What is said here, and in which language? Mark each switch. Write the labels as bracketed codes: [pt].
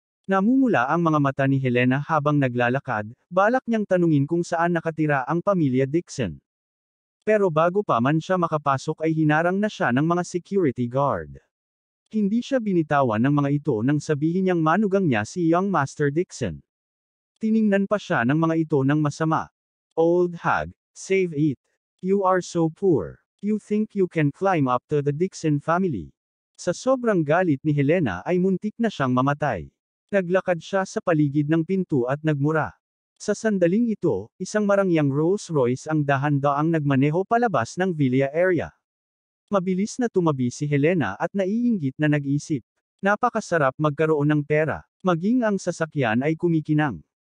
[tl] Namumula ang mga mata ni Helena habang naglalakad, balak niyang tanungin kung saan nakatira ang pamilya Dixon. Pero bago pa man siya makapasok ay hinarang na siya ng mga security guard. Hindi siya binitawan ng mga ito nang sabihin niyang manugang niya si Young Master Dixon. Tiningnan pa siya ng mga ito ng masama. [en] Old hag, save it. You are so poor. You think you can climb up to the Dixon family. [tl] Sa sobrang galit ni Helena ay muntik na siyang mamatay. Naglakad siya sa paligid ng pinto at nagmura. Sa sandaling ito, isang marangyang Rolls Royce ang dahan-daang nagmaneho palabas ng villa area. Mabilis na tumabi si Helena at naiinggit na nag-isip. Napakasarap magkaroon ng pera. Maging ang sasakyan ay kumikinang.